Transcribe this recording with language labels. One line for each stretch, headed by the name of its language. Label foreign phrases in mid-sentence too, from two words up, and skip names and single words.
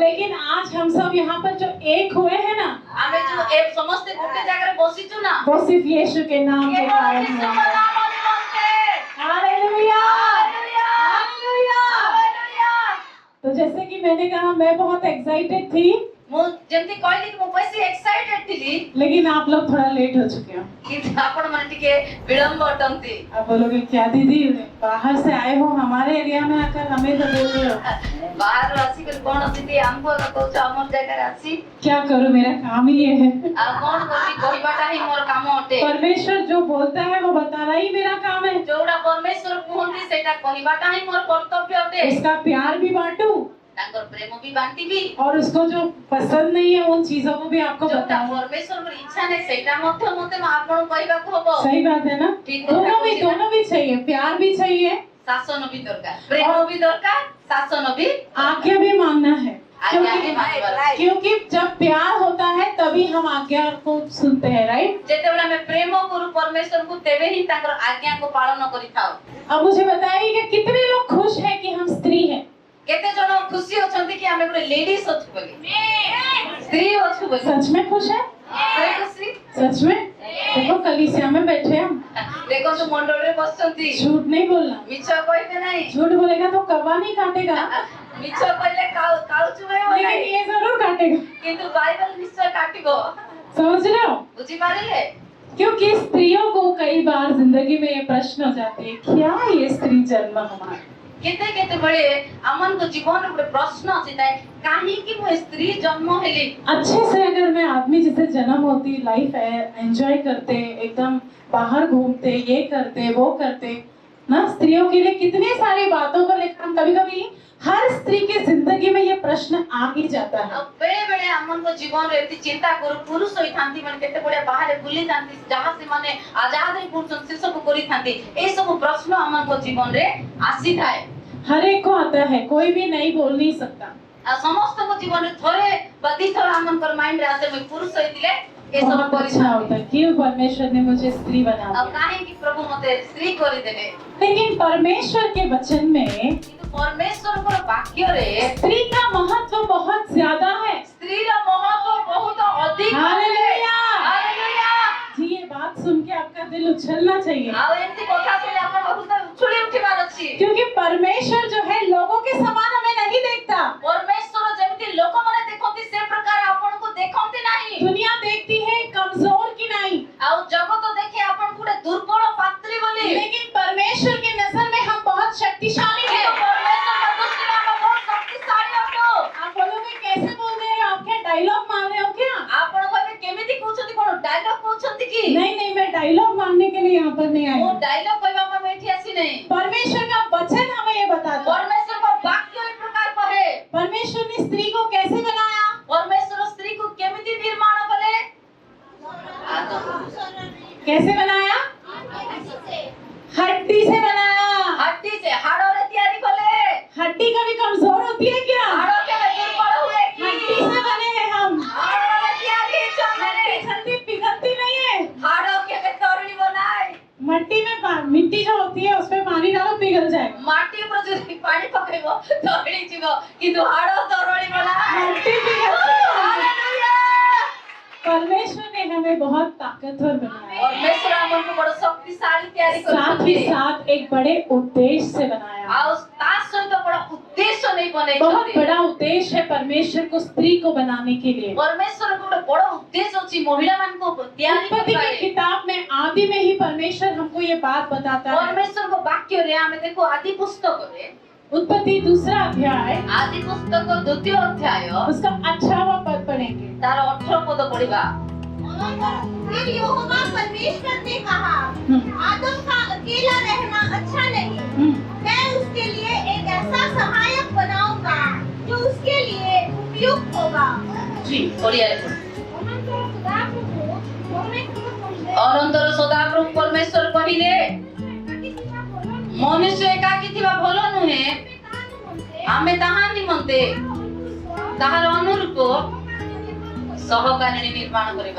Hindi: लेकिन आज हम सब यहाँ पर जो एक हुए हैं ना हमें जो एक
Odia: ସମସ୍ତ ଗୋଟେ ଜାଗା ରେ ବସିଛୁ ନା
Hindi: वो सिर्फ यीशु के नाम के कारण हुआ है। हालेलुया, हालेलुया। तो जैसे कि मैंने कहा, मैं बहुत एक्साइटेड थी,
Odia: ମୁଁ ଯେମିତି କହିଲି କି ମୁଁ ବେଶୀ ଏକ୍ସାଇଟେଡ ଥିଲି
Hindi: लेकिन आप लोग थोड़ा लेट हो चुके हो।
Odia: କିନ୍ତୁ ଆପଣ ମାନେ ଟିକେ ବିଳମ୍ବ ଅଟନ୍ତି।
Hindi: आप बोलोगे क्या दीदी, बाहर से आए हो, हमारे एरिया में आकर हमें तो बोल रहे हो।
Odia: ବାହାରୁ ଆସିକରି କଣ ଦିଦି ଆମକୁ କହୁଛ ଆମର ଜାଗାରେ ଆସି
Hindi: क्या करूं, मेरा काम ही ये है।
Odia: ଆଉ କଣ କରିବି, କହିବାଟା ହିଁ ମୋର କାମ ଅଟେ।
Hindi: परमेश्वर जो बोलता है वो बताना ही मेरा काम है।
Odia: ଯୋଉଟା ପରମେଶ୍ୱର କୁହନ୍ତି ସେଇଟା କହିବାଟା ହିଁ ମୋର କର୍ତ୍ତବ୍ୟ ଅଟେ।
Hindi: उसका प्यार भी बांटू
Odia: ତାଙ୍କର ପ୍ରେମ ବି ବାଣ୍ଟିବି,
Hindi: और उसको जो पसंद नहीं है उन चीजों को भी आपको
Odia: ଯୋଉଟା
Hindi: बताऊं।
Odia: ପରମେଶ୍ୱରଙ୍କର ଇଚ୍ଛା ନାହିଁ ସେଇଟା ମଧ୍ୟ ମତେ ଆପଣଙ୍କୁ କହିବାକୁ ହବ।
Hindi: सही बात है ना? ठीक दोनों भी चाहिए, प्यार भी चाहिए,
Odia: ଶାସନ ବି ଦରକାର, ପ୍ରେମ ବି ଦରକାର, ଶାସନ ବି
Hindi: आज्ञा भी मानना है।
Odia: ଆଜ୍ଞା ହିଁ ମାନିବାର ଅଛି।
Hindi: क्योंकि जब प्यार होता है तभी हम आज्ञा को सुनते हैं, राइट?
Odia: ଯେତେବେଳେ ଆମେ ପ୍ରେମ କରୁ ପରମେଶ୍ୱରଙ୍କୁ ତେବେ ହିଁ ତାଙ୍କର ଆଜ୍ଞାକୁ ପାଳନ କରିଥାଉ।
Hindi: अब मुझे बताइए कि कितने लोग खुश हैं कि हम स्त्री हैं?
Odia: କେତେ ଜଣ ଖୁସି ଅଛନ୍ତି କି ଆମେ ଗୋଟେ ଲେଡିସ୍ ଅଛୁ ବୋଲି, ସ୍ତ୍ରୀ ଅଛୁ ବୋଲି?
Hindi: सच में खुश है?
Odia: ସେ ଖୁସି।
Hindi: सच में? देखो कलीसिया में बैठे हम,
Odia: ଦେଖନ୍ତୁ ମଣ୍ଡଳରେ ବସିଛନ୍ତି,
Hindi: झूठ नहीं बोलना।
Odia: ମିଛ କହିବେ ନାହିଁ।
Hindi: झूठ बोलेगा तो कौवा नहीं काटेगा,
Odia: ମିଛ କହିଲେ କାଳୁ ଚୁବେଇବ
Hindi: लेकिन
Odia: ନାହିଁ,
Hindi: ये जरूर काटेगा।
Odia: କିନ୍ତୁ ବାଇବେଲ ନିଶ୍ଚୟ କାଟିବ।
Hindi: समझ रहे हो?
Odia: ବୁଝିପାରିଲେ?
Hindi: क्योंकि स्त्रियों को कई बार जिंदगी में ये प्रश्न हो जाती है, क्या ये स्त्री जन्म हमारा?
Odia: କେତେ କେତେବେଳେ ଆମମାନଙ୍କ ଜୀବନରେ ଗୋଟେ ପ୍ରଶ୍ନ ଆସିଥାଏ, କାହିଁକି ମୁଁ ସ୍ତ୍ରୀ ଜନ୍ମ ହେଲି?
Hindi: अच्छे से अगर मैं आदमी जिसे जन्म होती
English: life enjoy
Hindi: करते, एकदम बाहर घूमते, ये करते वो करते ना, स्त्रियों के लिए कितनी सारी बातों को लेकर हम कभी कभी हर स्त्री की जिंदगी में ये प्रश्न आ ही जाता है।
Odia: ଆଉ ବେଳେ ବେଳେ ଆମମାନଙ୍କ ଜୀବନରେ ଏମିତି ଚିନ୍ତା କରୁ, ପୁରୁଷ ହୋଇଥାନ୍ତି ମାନେ କେତେ ବଢିଆ ବାହାରେ ବୁଲିଥାନ୍ତି, ଯାହା ସେମାନେ ଆଜାଦରେ କରୁଛନ୍ତି ସେ ସବୁ କରିଥାନ୍ତି, ଏଇ ସବୁ ପ୍ରଶ୍ନ ଆମମାନଙ୍କ ଜୀବନରେ ଆସିଥାଏ।
Hindi: हर एक को आता है, कोई भी नहीं बोल नहीं सकता।
Odia: ଆଉ ସମସ୍ତଙ୍କ ଜୀବନରେ ଥରେ ବା ଦିଥର ଆମଙ୍କର ମାଇଣ୍ଡରେ ଆସେ ମୁଁ ପୁରୁଷ ହେଇଥିଲେ ଏ ସବୁ
Hindi: बहुत अच्छा
Odia: କରିଥାନ୍ତି,
Hindi: होता है, क्यों परमेश्वर ने मुझे स्त्री बना
Odia: ଆଉ
Hindi: दिया।
Odia: କାହିଁକି ପ୍ରଭୁ ମତେ ସ୍ତ୍ରୀ କରିଦେଲେ?
Hindi: लेकिन परमेश्वर के वचन में
Odia: କିନ୍ତୁ ପରମେଶ୍ୱରଙ୍କର ବାକ୍ୟରେ
Hindi: स्त्री का महत्व बहुत ज्यादा है।
Odia: ସ୍ତ୍ରୀର ମହତ୍ଵ ବହୁତ ଅଧିକ।
Hindi: हालेलुया।
Odia: ହାଲେଲୁୟା।
Hindi: जी, ये बात सुन के आपका दिल उछलना चाहिए,
Odia: ଆଉ ଏମିତି କଥା ଶୁଣି ଆପଣଙ୍କ ହୃଦୟ ଉଛୁଳି ଉଠିବାର ଅଛି।
Hindi: क्योंकि परमेश्वर जो है लोगों के समान हमें नहीं देखता।
Odia: ପରମେଶ୍ୱର ଯେମିତି ଲୋକମାନେ ଦେଖନ୍ତି ସେ ପ୍ରକାର ଆପଣଙ୍କୁ ଦେଖନ୍ତି ନାହିଁ।
Hindi: दुनिया देखती है कमजोर की नहीं,
Odia: ଆଉ ଜଗତ ଦେଖେ ଆପଣଙ୍କୁ ଗୋଟେ ଦୁର୍ବଳ ପାତ୍ରୀ ବୋଲି।
Hindi: लेकिन परमेश्वर की नजर में हम बहुत शक्तिशाली हैं।
Odia: କିନ୍ତୁ ପରମେଶ୍ୱରଙ୍କ ଦୃଷ୍ଟିରେ ଆମେ ବହୁତ ଶକ୍ତିଶାଳୀ ଅଟୁ।
Hindi: आप बोलोगे कैसे बोल रहे हो, आप क्या डायलॉग मार रहे हो क्या?
Odia: ଆପଣ କହିବେ କେମିତି କହୁଛନ୍ତି, କଣ ଡାଇଲଗ କହୁଛନ୍ତି କି?
Hindi: नहीं नहीं, मैं डायलॉग मारने के लिए यहाँ पर नहीं आई
Odia: ମୁଁ
Hindi: हूँ।
Odia: ଡାଇଲଗ କହିବା ପାଇଁ ମୁଁ ଏଠି ଆସି ନାହିଁ।
Hindi: परमेश्वर का वचन हमें ये बताता है।
Odia: ପରମେଶ୍ୱରଙ୍କ ବାକ୍ୟ ଏ ପ୍ରକାର କହେ।
Hindi: परमेश्वर ने स्त्री को कैसे बनाया?
Odia: ପରମେଶ୍ୱର ସ୍ତ୍ରୀକୁ କେମିତି ନିର୍ମାଣ କଲେ?
Hindi: कैसे बनाया? हड्डी से बनाया। हड्डी से
Odia: ହାଡ଼ରେ ତିଆରି କଲେ।
Hindi: हड्डी कभी कमजोर होती है क्या?
Odia: ହାଡ଼ କେବେ ଦୁର୍ବଳ ହୁଏ କି?
Hindi: हड्डी से बने हैं हम।
Odia: ହାଡ଼ରେ ତିଆରି ହେଇଛୁ ଆମେ।
Hindi: हड्डी जल्दी पिघलती नहीं है।
Odia: ହାଡ଼ କେବେ ତରଳିବ ନାହିଁ।
Hindi: मिट्टी में मिट्टी जो होती है उसमें पानी डालो पिघल जाएगा।
Odia: ମାଟି ଉପରେ ଯଦି ପାଣି ପକେଇବ ତରଳି ଯିବ, କିନ୍ତୁ ହାଡ଼ ତରଳିବ ନାହିଁ।
Hindi: मिट्टी पिघलती है।
Odia: ହାଲେଲୁୟା।
Hindi: परमेश्वर ने हमें बहुत ताकतवर बनाया,
Odia: ପରମେଶ୍ୱର ଆମକୁ ବଡ଼ ଶକ୍ତିଶାଳୀ ତିଆରି
Hindi: साथ
Odia: କରିଛନ୍ତି।
Hindi: ही साथ एक बड़े उद्देश्य से बनाया।
Odia: ଆଉ ତା ସହିତ ବଡ଼ ଉଦ୍ଦେଶ୍ୟ ନେଇ
Hindi: बहुत
Odia: ବନେଇଛନ୍ତି।
Hindi: बड़ा उद्देश्य है परमेश्वर को स्त्री को बनाने के लिए।
Odia: ପରମେଶ୍ୱରଙ୍କ ଗୋଟେ ବଡ଼ ଉଦ୍ଦେଶ୍ୟ ଅଛି ମହିଳାମାନଙ୍କୁ ତିଆରି
Hindi: उत्पत्ति की
Odia: କରିବାରେ।
Hindi: किताब में आदि में ही परमेश्वर हमको ये बात बताता है।
Odia: ପରମେଶ୍ୱରଙ୍କ ବାକ୍ୟରେ ଆମେ ଦେଖୁ ଆଦି ପୁସ୍ତକରେ,
Hindi: उत्पत्ति 2 अध्याय
Odia: ଆଦି ପୁସ୍ତକ 2 ଅଧ୍ୟାୟ
Hindi: उसका 18वां पद पढ़ेंगे।
Odia: ତାର 18 ପଦ ପଢିବା।
Hindi: फिर यहोवा परमेश्वर ने कहा, आदम का अकेला रहना अच्छा नहीं, मैं उसके लिए एक ऐसा सहायक बनाऊंगा जो उसके लिए उपयुक्त होगा।
Odia: जी ଓଡ଼ିଆରେ ଅନନ୍ତର ସଦାପ୍ରଭୁ ପରମେଶ୍ୱର କହିଲେ, ମନୁଷ୍ୟ ଏକାକୀ ଥିବା ଭଲ ନୁହେଁ, ଆମେ ତାହା ନିମନ୍ତେ ତାହାର ଅନୁରୂପ ସହକାରିଣୀ ନିର୍ମାଣ କରିବା।